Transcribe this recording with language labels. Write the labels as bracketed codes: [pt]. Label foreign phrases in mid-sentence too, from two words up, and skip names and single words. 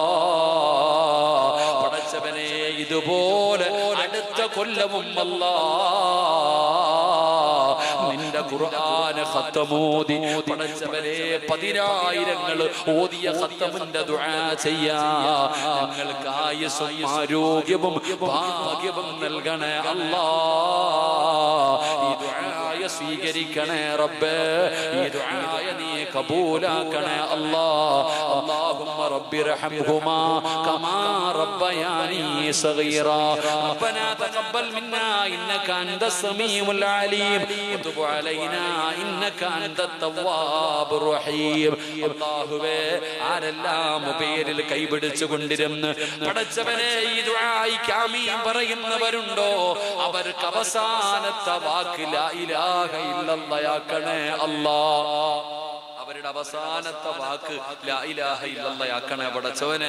[ml] പടച്ചവനെ, ഇതുപോലെ അടുത്ത കൊല്ലവും അല്ലാ നിന്റെ ഖുർആന് ഖത്തമോദി പടച്ചവനെ 10,000 ഓതിയ ഖത്തമിന്റെ ദുആ ചെയ്യാ ഞങ്ങൾക്ക് ആയുസ്സും ആരോഗ്യവും ഭാഗ്യവും നൽകണേ അല്ലാഹ്. ഈ ദുആയ സ്വീകരിക്കണേ റബ്ബേ, ഈ ദുആയ നീ കബൂലാക്കണേ അല്ലാഹ്. [ar] اللهم رب ارحمهما كما ربياني صغيرا ربنا تقبل منا انك انت السميع العليم وتب علينا انك انت التواب الرحيم. [ml] അല്ലാഹുവേ ആരെല്ലാം പേരിൽ കൈപിടിച്ചു കൊണ്ടിരുന്ന് പടച്ചവനെ ഈ ദുആയിക്ക് ആമീൻ പറയുന്നവരുണ്ടോ അവർക്ക് അവസാനത്തെ വാക്ക് [ar] لا إله إلا الله [ml] ആക്കണേ അല്ലാഹ്. അവരുടെ അവസാനത്തെ വാക്ക് [ar] لا إله إلا الله [ml] ആക്കണേ പടച്ചവനെ.